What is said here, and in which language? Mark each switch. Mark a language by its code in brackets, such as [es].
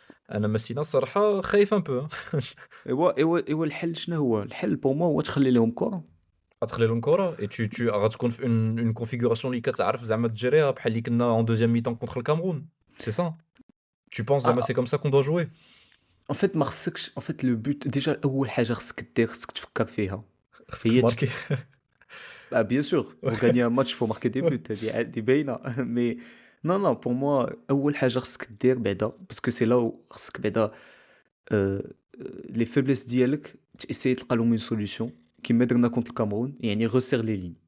[ar] انا Messina الصراحة خايف [fr] un peu, hein. [ar] ايوا الحل شنو هو؟ الحل بور موا هو تخلي لهم كرة. غتخلي لهم كرة [fr] et tu [ar] غتكون في [fr] une configuration [ar] اللي كتعرف زعما تجريها بحال اللي كنا [fr] en deuxième mi-temps contre le Cameroun, c'est ça? Tu penses [ar] زعما [fr] c'est Ah, comme ça qu'on doit jouer? en fait [ar] ما خصكش [fr] en fait le but déjà [ar] اول حاجة خصك دير خصك تفكر فيها خصك هي تماركي. [fr] Ah, bien sûr, pour gagner un match, il faut marquer des buts. [ar] دي باينة. [fr] Mais non, pour moi, [ar] أول حاجة خصك دير بعدا [fr] parce que c'est là où [ar] خصك بعدا [fr] euh, les faiblesses [ar] ديالك [fr] essayer [ar] تلقى لهم [fr] une solution [ar] كيما درنا [fr] contre le Cameroun [ar] يعني [fr] resserre les lignes.